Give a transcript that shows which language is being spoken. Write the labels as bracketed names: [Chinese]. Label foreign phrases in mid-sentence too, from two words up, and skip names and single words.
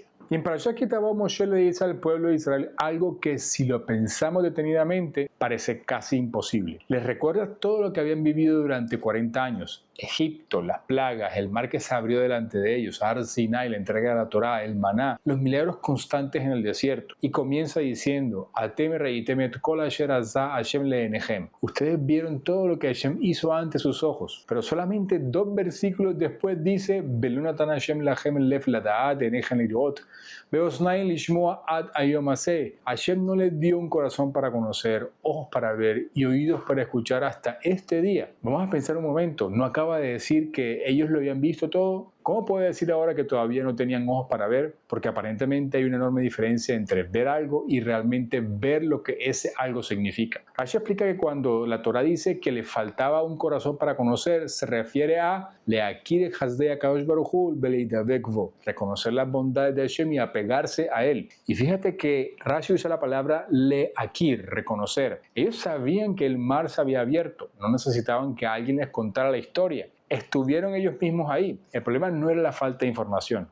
[Spanish] Y en Parashat Ki Tavo, Moshe le dice al pueblo de Israel algo que, si lo pensamos detenidamente, parece casi imposible. Les recuerda todo lo que habían vivido durante 40 años. Egipto, las plagas, el mar que se abrió delante de ellos, Har Sinai, la entrega de la Torá, el maná, los milagros constantes en el desierto. Y comienza diciendo: [Hebrew] אתם ראיתם את כל אשר עשה השם לעיניכם. [Spanish] Ustedes vieron todo lo que Hashem hizo ante sus ojos. Pero solamente 2 versículos después dice: [Hebrew] ולא נתן השם לכם לב לדעת עיניכם לראות. ואזנים לשמוע עד היום הזה. [Spanish] Hashem no les dio un corazón para conocer, ojos para ver y oídos para escuchar hasta este día. Vamos a pensar un momento. ¿No acaba de decir que ellos lo habían visto todo? ¿Cómo puede decir ahora que todavía no tenían ojos para ver? Porque aparentemente hay una enorme diferencia entre ver algo y realmente ver lo que ese algo significa. Rashi explica que cuando la Torah dice que le faltaba un corazón para conocer, se refiere a [Hebrew] להכיר חסדי הקדוש ברוך הוא ולהידבק בו, [Spanish] reconocer las bondades de Hashem y apegarse a él. Y fíjate que Rashi usa la palabra leakir, reconocer. Ellos sabían que el mar se había abierto, no necesitaban que alguien les contara la historia. Estuvieron ellos mismos ahí. El problema no era la falta de información.